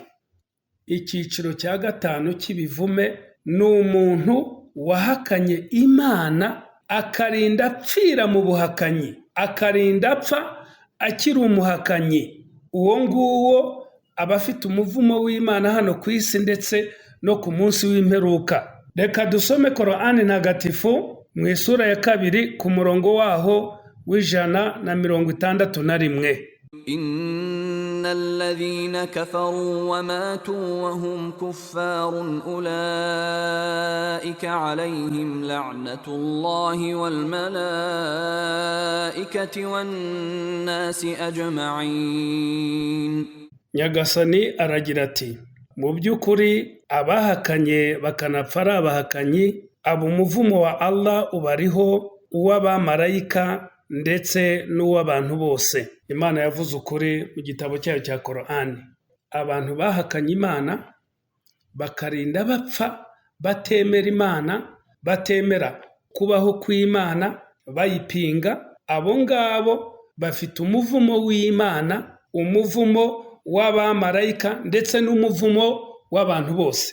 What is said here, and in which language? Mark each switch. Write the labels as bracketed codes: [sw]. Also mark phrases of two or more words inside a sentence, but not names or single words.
[rw] Icyiciro cya 5 cy'ibivume ni umuntu wahakanye Imana akarinda apfira mu buhakanyi, akarinda apfa akiri umuhakanyi. Uwo nguwo abafite umuvumo w'Imana hano ku isi ndetse no ku munsi w'imperuka. Reka dusome Korani ntagatifu mu isura ya 2 ku murongo waho w'161. [ar] إن الذين كفروا وماتوا وهم كفار أولئك عليهم لعنة الله والملائكة والناس أجمعين. [rw] Nyagasani aragira ati, mu by'ukuri abahakanye bakanapfa ari abahakanyi, abo umuvumo wa Allah ubariho, uw'abamarayika ndetse n'uw'abantu bose. Imana yavuze ukuri mu gitabo cyayo cya Korani. Abantu bahakanye Imana bakarinda bapfa batemera Imana, batemera kubaho kw'Imana, bayipinga, abo ngabo bafite umuvumo w'Imana, umuvumo w'abamarayika ndetse n'umuvumo w'abantu bose.